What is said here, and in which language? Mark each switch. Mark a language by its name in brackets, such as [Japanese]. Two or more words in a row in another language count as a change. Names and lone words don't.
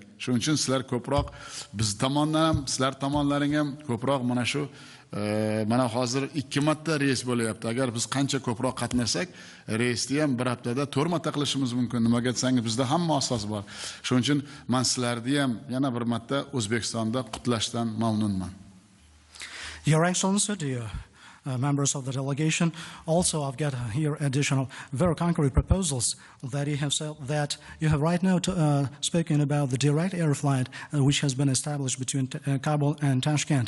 [Uzbek] Shuning uchun sizlar ko'proq biz tomonidan ham, sizlar tomonlaring ham ko'proq mana shu mana hozir 2 marta reys bo'lyapti. Agar biz qancha ko'proq qatnasak, reysni ham bir haftada 4 marta qilishimiz mumkin. Nimaga desangiz, bizda hamma asos bor. Shuning uchun men sizlarni ham yana bir marta O'zbekistonda qutlashdan mamnunman. [English] Your Excellency, dear members of the delegation, also I've got here additional very concrete proposals that you have said, that you have right now spoken about the direct air flight which has been established between Kabul and Tashkent.